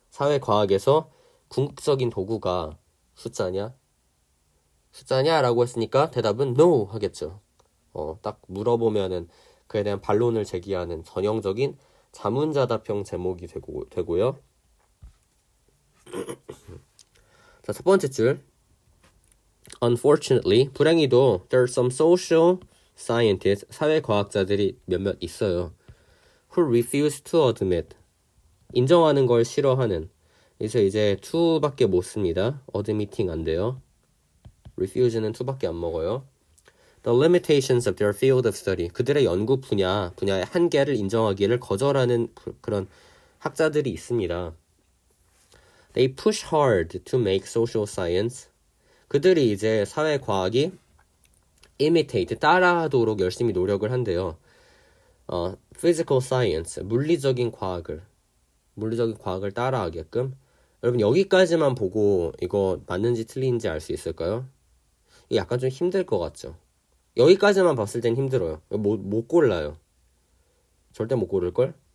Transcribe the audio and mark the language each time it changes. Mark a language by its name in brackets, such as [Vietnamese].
[Korean] 사회과학에서 궁극적인 도구가 숫자냐? 숫자냐라고 했으니까 대답은 no 하겠죠. 딱 물어보면은 그에 대한 반론을 제기하는 전형적인 자문자답형 제목이 되고요. 자, 첫 번째 줄. [English] Unfortunately, [Korean] 불행히도 [English] there are some social scientists, [Korean] 사회과학자들이 몇몇 있어요. [English] Who refuse to admit, [Korean] 인정하는 걸 싫어하는. 그래서 이제 to밖에 못 씁니다. admitting 안 돼요. [English] refuse는 [Korean] to밖에 안 먹어요. [English] The limitations of their field of study, [Korean] 그들의 연구 분야의 한계를 인정하기를 거절하는 그런 학자들이 있습니다. [English] They push hard to make social science, [Korean] 그들이 이제 사회과학이 [English] imitate, [Korean] 따라하도록 열심히 노력을 한대요. physical science, 물리적인 과학을 따라하게끔. 여러분 여기까지만 보고 이거 맞는지 틀린지 알 수 있을까요? 이게 약간 좀 힘들 것 같죠? 여기까지만 봤을 땐 힘들어요. 못 골라요. 절대 못 고를걸?